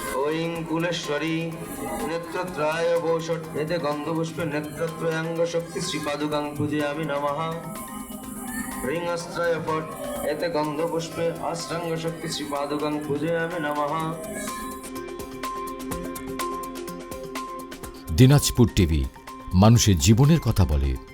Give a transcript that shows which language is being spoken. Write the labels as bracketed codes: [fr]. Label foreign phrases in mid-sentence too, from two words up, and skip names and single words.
[sa] ঐং কুলেশ্বরী নেত্রত্রায় বৌষট এতে গন্ধপুষ্পে নেত্রত্রয়াঙ্গ শক্তি শ্রীপাদুকাং পূজয়ামি নমঃ ह्रीं अस्त्राय फट् एते गन्धपुष्पे अष्टाङ्ग शक्ति श्रीपादुकं पूजयामि नमः। [bn] দিনাজপুর টিভি মানুষের জীবনের কথা বলে।